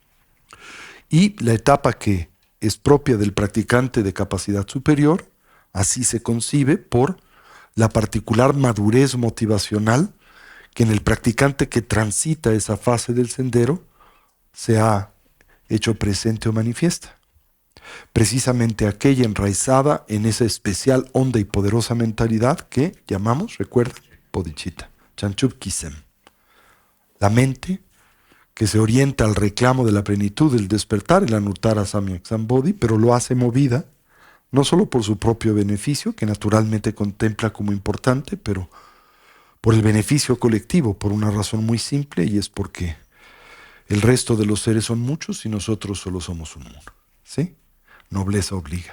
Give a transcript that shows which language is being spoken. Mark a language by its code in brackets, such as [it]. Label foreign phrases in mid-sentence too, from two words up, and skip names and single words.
[es] Y la etapa que es propia del practicante de capacidad superior, así se concibe por la particular madurez motivacional que en el practicante que transita esa fase del sendero se ha hecho presente o manifiesta. Precisamente aquella enraizada en esa especial honda y poderosa mentalidad que llamamos, recuerda, bodhicitta, [bo] བྱང་ཆུབ་ ཀྱི་སེམས. [es] La mente que se orienta al reclamo de la plenitud del despertar, el [sa] अनुत्तर सम्यक् सम्बोधि, [es] pero lo hace movida, no solo por su propio beneficio, que naturalmente contempla como importante, pero por el beneficio colectivo, por una razón muy simple, y es porque el resto de los seres son muchos y nosotros solo somos uno. ¿Sí? Nobleza obliga.